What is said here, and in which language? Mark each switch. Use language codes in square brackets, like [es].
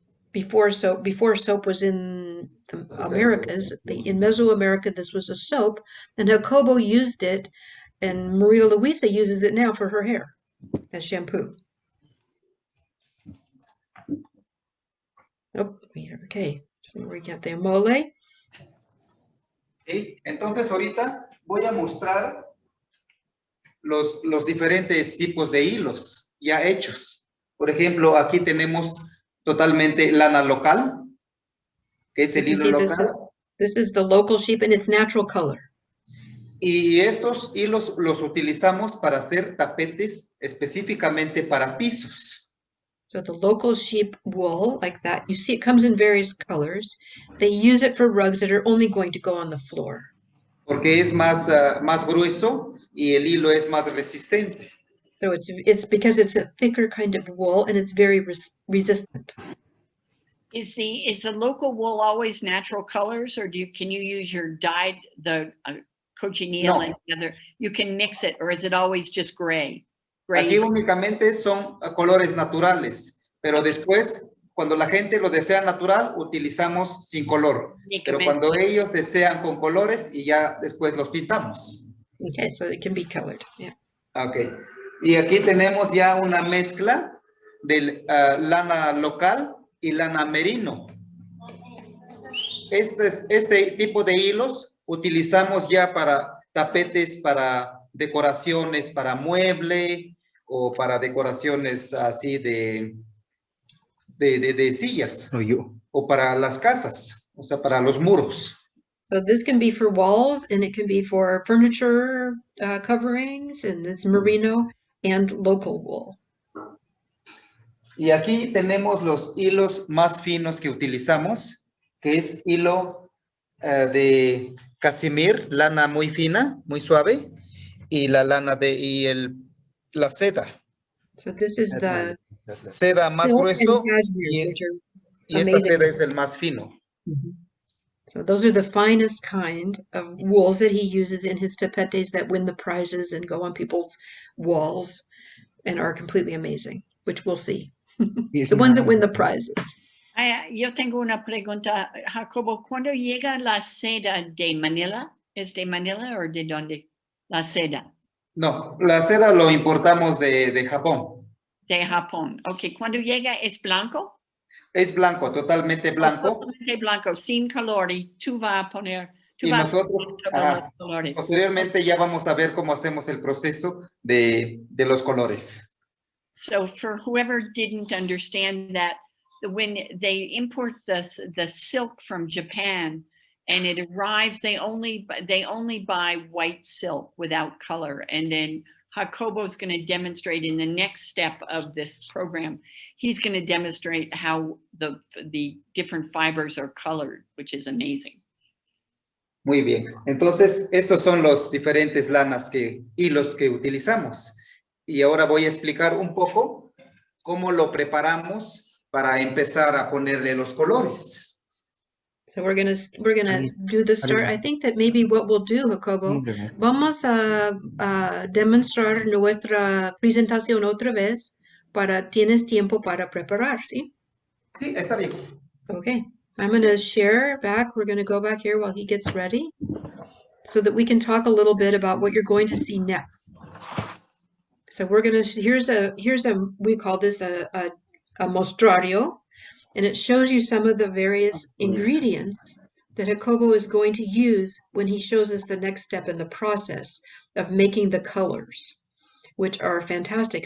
[en] Before soap was in the Americas, in Mesoamerica, this was a soap, and Jacobo used it, and Maria Luisa uses it now for her hair as shampoo. Oh, okay, so we got the mole. [es] ¿Sí? Entonces ahorita voy a mostrar los diferentes tipos de hilos ya hechos. Por ejemplo, aquí tenemos totalmente lana local, que es el hilo local. [en] This is the local sheep and its natural color. [es] Y estos hilos los utilizamos para hacer tapetes específicamente para pisos. [en] So the local sheep wool, like that, you see it comes in various colors. They use it for rugs that are only going to go on the floor. [es] Porque es más grueso y el hilo es más resistente. [en] So it's because it's a thicker kind of wool and it's very resistant. Is the local wool always natural colors, or can you use your dyed, the cochineal and the other? You can mix it, or is it always just gray? [es] Aquí únicamente son colores naturales, pero después, cuando la gente lo desea natural, utilizamos sin color. Pero cuando ellos desean con colores, y ya después los pintamos. [en] Okay, so it can be colored. Yeah. Okay. [es] Y aquí tenemos ya una mezcla de lana local y lana merino. Este tipo de hilos utilizamos ya para tapetes, para decoraciones, para mueble o para decoraciones así de sillas o para las casas, o sea, para los muros. [en] So this can be for walls and it can be for furniture coverings, and it's merino and local wool. [es] Y aquí tenemos los hilos más finos que utilizamos, que es hilo de casimir, lana muy fina, muy suave, y la lana la seda. [en] So this is the [es] seda más grueso y esta seda es el más fino. Mm-hmm. [en] So those are the finest kind of wools that he uses in his tapetes that win the prizes and go on people's walls and are completely amazing, which we'll see. The ones that win the prizes. [es] Yo tengo una pregunta, Jacobo. ¿Cuándo llega la seda de Manila? ¿Es de Manila o de dónde? La seda. No, la seda lo importamos de Japón. De Japón. Ok, ¿cuándo llega es blanco? Es blanco, totalmente blanco. Totalmente blanco, sin color, y tú vas a poner... Y nosotros, posteriormente ya vamos a ver cómo hacemos el proceso de los colores. [en] So for whoever didn't understand that, when they import the silk from Japan and it arrives, they only buy white silk without color. And then Jacobo's going to demonstrate in the next step of this program, he's going to demonstrate how the different fibers are colored, which is amazing. [es] Muy bien. Entonces, estos son los diferentes hilos que utilizamos. Y ahora voy a explicar un poco cómo lo preparamos para empezar a ponerle los colores. [en] So we're gonna do the start. I think that maybe what we'll do, [es] Jacobo, vamos a demonstrar nuestra presentación otra vez tienes tiempo para preparar, ¿sí? Sí, está bien. [en] Okay, I'm gonna share back. We're gonna go back here while he gets ready so that we can talk a little bit about what you're going to see next. So we're gonna, here's a, we call this a mostrario, and it shows you some of the various ingredients that Jacobo is going to use when he shows us the next step in the process of making the colors, which are fantastic.